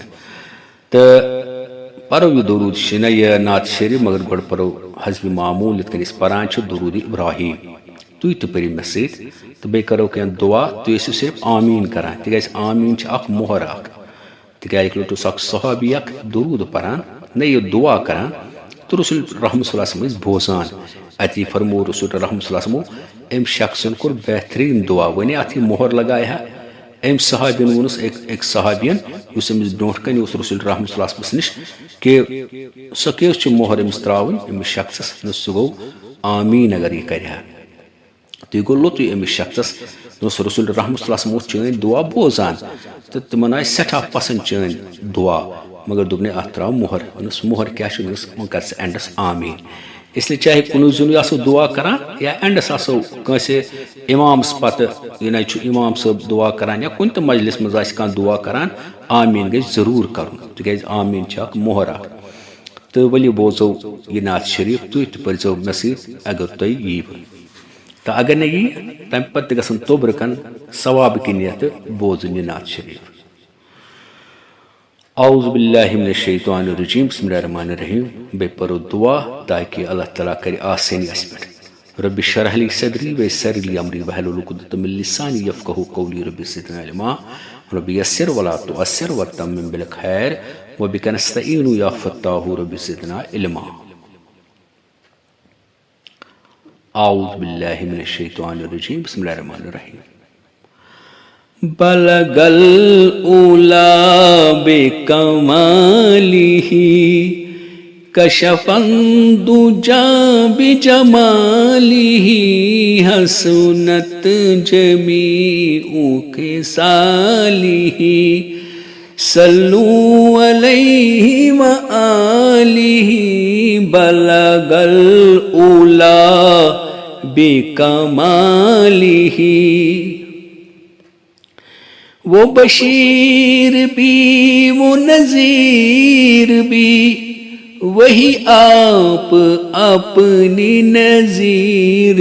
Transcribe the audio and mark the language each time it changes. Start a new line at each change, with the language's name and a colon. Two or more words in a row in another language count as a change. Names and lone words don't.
Kashmiri: تہٕ پرو یہ درود یہ نعت شریف، مگر گۄڈٕ پرو حسب معموٗل یِتھ کٔنۍ أسۍ پران چھِ درود ابراہیم۔ تُہۍ تہِ پٔرِو مےٚ سۭتۍ تہٕ بیٚیہِ کرو کینٛہہ دعا، تُہۍ ٲسِو صرف آمیٖن کران، تِکیازِ آمیٖن چھِ اکھ مۄہر اکھ، تِکیازِ اکہِ لٹہِ اوس اکھ صحابی اکھ درود پران نہ یہ دعا کران تو رسول رحمت
Arabic: صلی اللہ علیہ وسلم
Kashmiri: ٲسۍ بوزان، اتی فرمو رسول رحمت
Arabic: صلی اللہ علیہ وسلم
Kashmiri: أمۍ شخصن کوٚر بہتریٖن دعا، وۄنۍ اتھ یہِ مۄہر لگایہِ ہا أمۍ صحابین ووٚنُس أکۍ صحابین یُس أمِس برونٛٹھ کَنہِ اوس رسول رحمت
Arabic: صلی اللہ علیہ وسلم
Kashmiri: نِش کہ سۄ کیٛاہ چھِ مۄہر أمِس ترٛاوٕنۍ أمِس شخصس، سُہ گوٚو آمیٖن اگر یہِ کرِ ہا۔ تُہۍ گوٚو لوٚتُے أمِس شخصس، دوٚپُس رسول رحمت
Arabic: صلی اللہ علیہ وسلم
Kashmiri: اوس چٲنۍ دعا بوزان تہٕ تِمن آیہِ سٮ۪ٹھاہ پسنٛد چٲنۍ دعا، مگر دوٚپنَے اتھ ترٛاو مۄہر۔ دوٚپنس مۄہر کیٛاہ چھُ؟ دوٚپنس وۄنۍ کر ژٕ اینڈس آمیٖن۔
Urdu: اس لیے
Kashmiri: چاہے کُنُے زوٚنُے آسو دعا کران یا اینڈس آسو کٲنٛسہِ امامس پتہٕ یعنی چھُ امام صٲب دعا کران یا کُنہِ تہِ مجلس منٛز آسہِ کانٛہہ دعا کران، آمیٖن گژھِ ضروٗر کرُن، تِکیازِ آمیٖن چھِ اکھ مۄہر اکھ۔ تہٕ ؤلِو بوزو یہِ نعت شریف، تُہۍ تہِ پٔرزیو مےٚ سۭتۍ اگر تۄہہِ ییٖوٕ، تہٕ اگر نہٕ یی تمہِ پتہٕ تہِ گژھن توبرٕ کن ثواب کِنۍ تہٕ بوزٕنۍ یہِ نعت شریف۔
Arabic: اعوذ باللہ من الشیطان الرجیم، بسم اللہ الرحمن الرحیم۔
Kashmiri: بیٚیہِ پرو دعا تاکہ اللہ تعالیٰ کرِ آسٲنی اسہِ پٮ۪ٹھ۔
Arabic: رب اشرح لي صدری ويسر لي امری واحلل عقدۃ من لسانی یفقهوا قولی، رب زدنا علما، رب یسر ولا تعسر وتمم بالخیر وبک نستعین یا فتاح، رب زدنا علما۔ اعوذ باللہ من الشیطان الرجیم، بسم اللہ الرحمن الرحیم۔ بلغ العلا بکمالہ کشف الدجى بجمالہ حسنت جمیع خصالہ صلوا علیہ وآلہ۔ بلغ العلا بکمالہ،
Urdu: وہ بشیر بھی وہ نذیر بھی وہی آپ اپنی نذیر